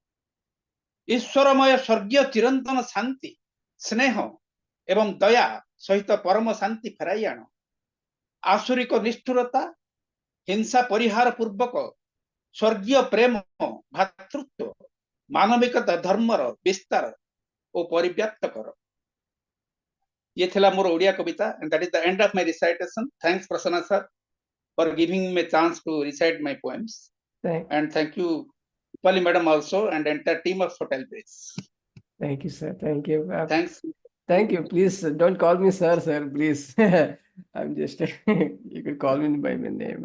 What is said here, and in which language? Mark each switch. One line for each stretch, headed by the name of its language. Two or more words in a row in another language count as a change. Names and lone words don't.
Odia: ଈଶ୍ୱରମୟ ସ୍ୱର୍ଗୀୟ ଚିରନ୍ତନ ଶାନ୍ତି, ସ୍ନେହ ଏବଂ ଦୟା ସହିତ ପରମ ଶାନ୍ତି ଫେରାଇ ଆଣ। ଆସୁରିକ ନିଷ୍ଠୁରତା, ହିଂସା ପରିହାର ପୂର୍ବକ ସ୍ୱର୍ଗୀୟ ପ୍ରେମ, ଭାତୃତ୍ୱ, ମାନବିକତା ଧର୍ମର ବିସ୍ତାର ଓ ପରିବ୍ୟାପ୍ତ କର। ଏ ଥିଲା ମୋର ଓଡ଼ିଆ କବିତା,
English: and that is the end of my recitation. Thanks Prasanna sir for giving me a chance to recite my poems. And thank you Pali madam also and entire team of Hotel Base. Thank you, sir. Thank you. Thanks. Thank you. Please don't call me sir, please. I'm just, you could call me by my name.